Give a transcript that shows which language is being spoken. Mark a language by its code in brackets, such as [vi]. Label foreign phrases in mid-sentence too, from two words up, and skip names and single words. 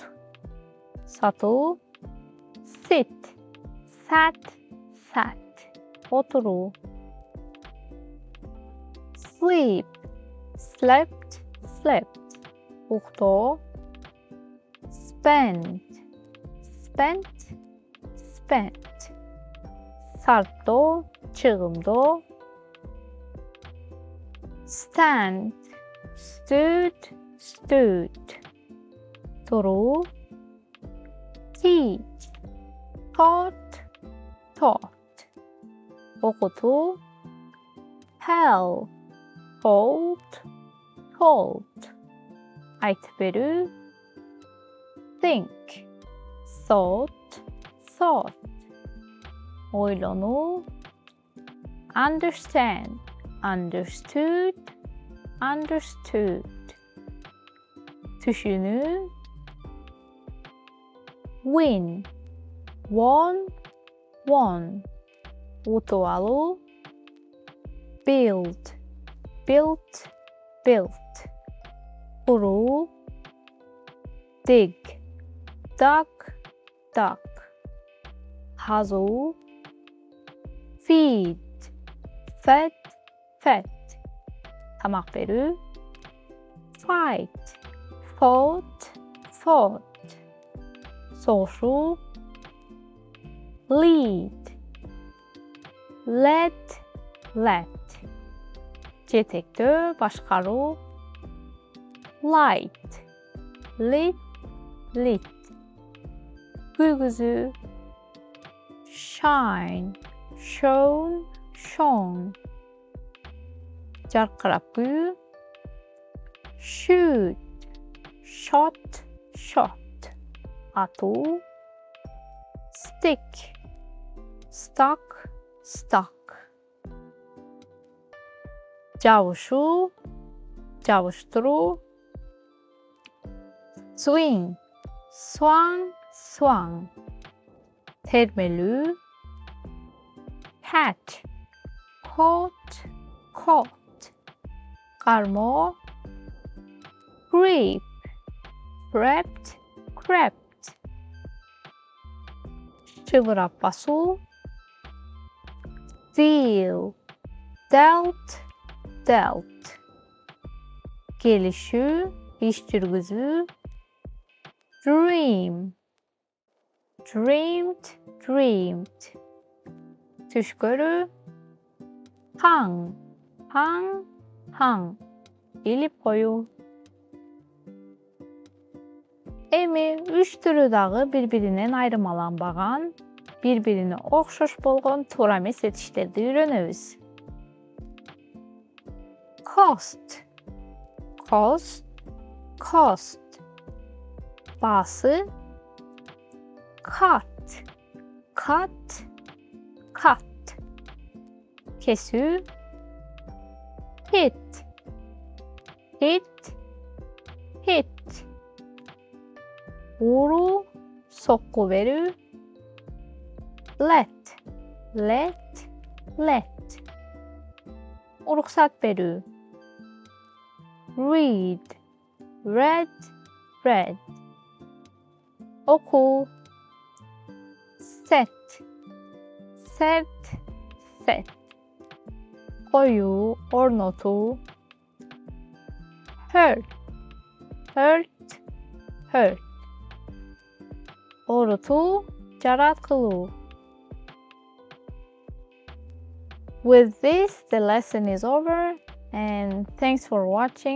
[en] Сатуу. Sit, sat, sat. Отуруу. Sleep, slept, slept. Уктоо. Spend, spent, spent. [ky] Сарптоо, чыгымдоо. [en] Stand, stood, stood. Туруу. Teach, taught, taught. Окутуу. Tell, told, told. [ky] Айтып берүү. [en] Think, thought, thought. [ky] Ойлонуу. [en] Understand, understood, understood. Түшүнүү. Win, won, won. [ky] Утуп алуу. [en] Build, built, built. Куруу. Dig, dug, dug. Казуу. Feed, fed, fed. [ky] Тамак берүү. [en] Fight, fought, fought. Согушуу. Lead, led, led. [ky] Жетектөө, башкаруу. [en] Light, lit, lit. Күйгүзүү. Shine, shone, shone. [ky] Жаркырап күйүү. [en] Shoot, shot, shot. Атуу. Stick, stuck, stuck. [ky] Жабышуу, жабыштыруу. [en] Swing, swung, swung. Термелүү. Catch, caught, caught. Кармоо. Creep, crept, crept. [ky] Чыбырап басуу. [en] Deal, dealt, dealt. [ky] Келишүү, иш жүргүзүү. [en] Dream, dreamed, dreamed. [ky] Түш көрүү. [en] Hung, hung, hung. [ky] Илип коюу. Эми үч түрү дагы бири-биринен айырмаланбаган, бири-бирине окшош болгон туура эмес этиштерди үйрөнөбүз. [en] Cost, cost, cost. Баасы. Cut, cut, cut. Kesүү. Hit, hit, hit. [ky] Уруу, сокку берүү. [en] Let, let, let. [ky] Уруксат берүү. [en] Read, read, read. Окуу. Set, set, set. [ky] Коюу, орнотуу. [en] Hurt, hurt, hurt. [ky] Оорутуу, жараткылуу. [en] With this, the lesson is over, and thanks for watching.